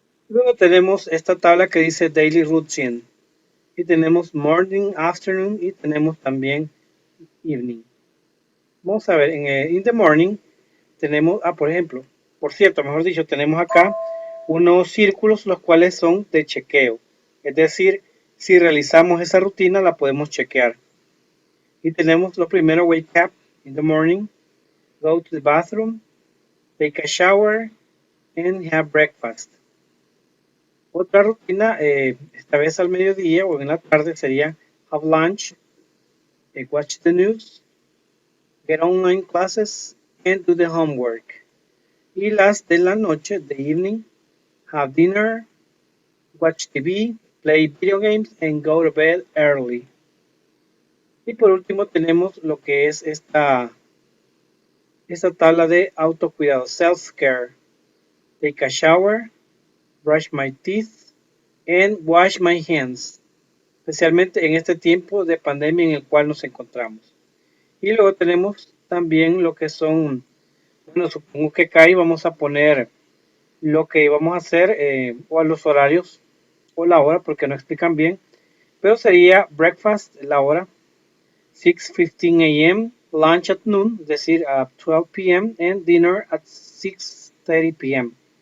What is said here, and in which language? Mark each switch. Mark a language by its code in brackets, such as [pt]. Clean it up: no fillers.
[es] Luego tenemos esta tabla que dice daily routine y tenemos morning, afternoon y tenemos también evening. Vamos a ver, [en] in the morning [es] tenemos, por ejemplo, por cierto, mejor dicho, tenemos acá unos círculos los cuales son de chequeo. Es decir, si realizamos esa rutina la podemos chequear. Y tenemos lo primero, [en] wake up in the morning, go to the bathroom, take a shower, and have breakfast. [es] Otra rutina, esta vez al mediodía o en la tarde, sería [en] have lunch, watch the news, get online classes, and do the homework. [es] Y las de la noche, [en] the evening, have dinner, watch TV, play video games, and go to bed early. [es] Y por último tenemos lo que es esta tabla de autocuidado, self-care. [en] Take a shower, brush my teeth, and wash my hands. [es] Especialmente en este tiempo de pandemia en el cual nos encontramos. Y luego tenemos también lo que son, bueno, supongo que acá vamos a poner lo que vamos a hacer o a los horarios o la hora porque no explican bien, pero sería breakfast la hora 6:15 a.m., [en] lunch at noon, [es] es decir, a 12 p.m., [en] and dinner at 6:30 p.m.